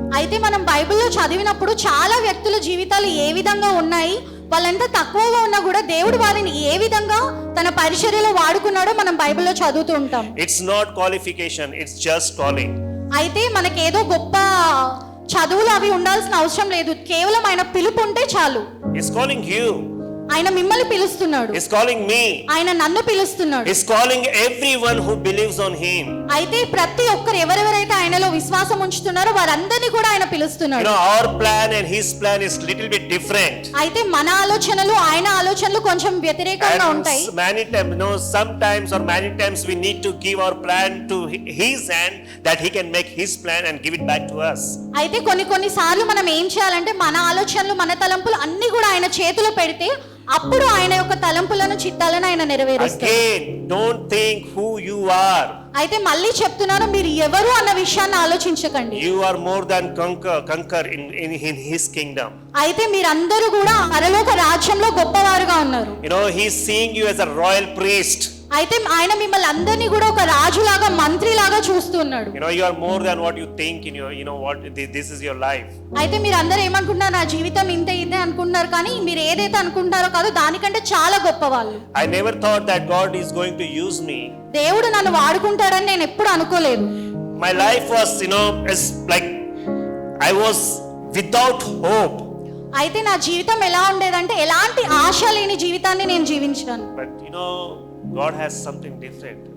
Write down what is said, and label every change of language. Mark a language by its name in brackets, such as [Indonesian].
[Telugu] అయితే మనం బైబిల్లో చదివినప్పుడు చాలా వ్యక్తుల జీవితాలు ఏ విధంగా ఉన్నాయి, వాళ్ళంతా తక్కువగా ఉన్నా కూడా దేవుడు వారిని ఏ విధంగా తన పరిచర్యలో వాడుకున్నాడో మనం బైబిల్లో చదువుతూ ఉంటాం. [English] It's not qualification, it's just calling. [Telugu] అయితే మనకేదో గొప్ప చదువులు అవి ఉండాల్సిన అవసరం లేదు, కేవలం ఆయన పిలుపు ఉంటే చాలు. [English] He's calling you. [Telugu] ఆయన మిమ్మల్ని పిలుస్తున్నాడు. [English] He's calling me. [Telugu] ఆయన నన్ను పిలుస్తున్నాడు. [English] He's calling everyone who believes on him. [Telugu] అయితే ప్రతి ఒక్కరు ఎవరెవరైతే ఆయనలో విశ్వాసం ఉంచుతున్నారో వారందరినీ కూడా ఆయన [English] You [Telugu] పిలుస్తున్నాడు. [English] know, our plan and his plan is little bit different. [Telugu] అయితే మన ఆలోచనలు ఆయన ఆలోచనలు కొంచెం వ్యతిరేకంగా [English] And [Telugu] ఉంటాయి. [English] many times, sometimes or many times we need to give our plan to his hand that he can make his plan and give it back to us. [Telugu] అయితే కొన్ని సార్లు మనం ఏం చేయాలంటే మన ఆలోచనలు మన తలంపులు అన్ని కూడా ఆయన చేతిలో పెడితే అప్పుడు ఆయన యొక్క తలంపులను చిత్తాలను ఆయన నెరవేరుస్తారు. [English] Again, don't think who you are. [Telugu] అయితే మళ్ళీ చెప్తున్నాను, మీరు ఎవరు అన్న విషయాన్ని ఆలోచించకండి. [English] You are more than conquer in his kingdom. [Telugu] అయితే మీరందరూ కూడా పరలోక రాజ్యంలో గొప్పవారుగా ఉన్నారు. [English] You know, he's seeing you as a royal priest. [Telugu] అయితే ఆయన మిమ్మల్ని అందరినీ కూడా ఒక రాజులాగా మంత్రిలాగా చూస్తున్నాడు. [English] You know, you are more than what you think in your, you know what, this is your life. [Telugu] అయితే మీరు అందరూ ఏమనుకుంటున్నారు, నా జీవితం ఇంతే అనుకుంటున్నారు, కానీ మీరు ఏదైతే అనుకుంటారో కాదు దానికంటే చాలా గొప్పవాళ్ళు. [English] I never thought that God is going to use me. [Telugu] దేవుడు నన్ను వాడుకుంటాడని నేను ఎప్పుడు అనుకోలేదు. [English] My life was, you know, is like I was without hope. [Telugu] అయితే నా జీవితం ఎలా ఉండేదంటే ఎలాంటి ఆశ లేని జీవితాన్ని నేను జీవించాను. [English] But you know, God has something different.